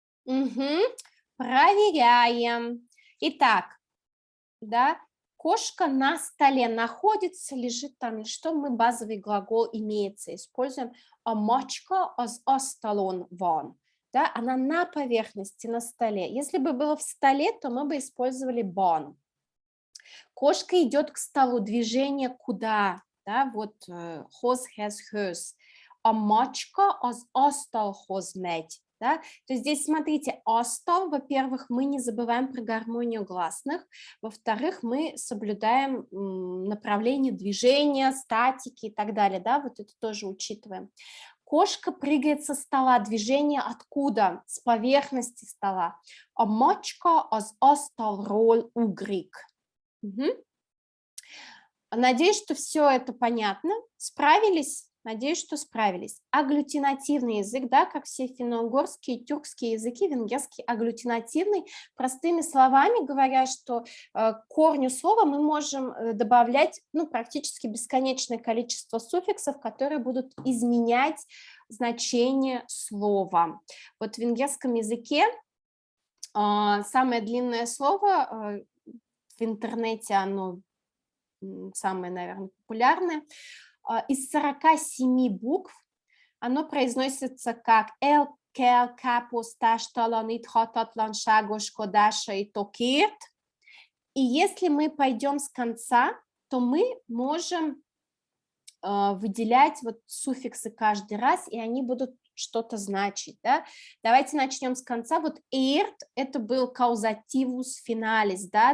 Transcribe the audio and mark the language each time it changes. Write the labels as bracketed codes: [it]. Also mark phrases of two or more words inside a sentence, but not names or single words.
[ru] Проверяем. Итак, да, кошка на столе находится, лежит там, или что мы базовый глагол имеется, используем [hu] a mačka az asztalon van. [ru] Да, она на поверхности, на столе. Если бы было в столе, то мы бы использовали ban. Кошка идет к столу, движение куда? Да, вот hoz, [hu] has, hers. A mačka az asztalhoz megy. [ru] Да? То есть здесь, смотрите, asztal, во-первых, мы не забываем про гармонию гласных, во-вторых, мы соблюдаем направление движения, статики и так далее, да, вот это тоже учитываем. Кошка прыгает со стола, движение откуда? С поверхности стола. [hu] A mačka az asztalról ugrik. [ru] Надеюсь, что все это понятно. Справились? Надеюсь, что справились. Агглютинативный язык, да, как все финно-угорские, тюркские языки, венгерский агглютинативный. Простыми словами говоря, что к корню слова мы можем добавлять практически бесконечное количество суффиксов, которые будут изменять значение слова. Вот в венгерском языке самое длинное слово, в интернете оно самое, наверное, популярное, из 47 букв оно произносится как [hu] «el kell káposztástalaníthatatlanságoskodásai tokért». [ru] И если мы пойдем с конца, то мы можем выделять вот суффиксы каждый раз, и они будут что-то значить. Да? Давайте начнем с конца. Вот «ert» – это был [la] causativus finalis, [ru] да?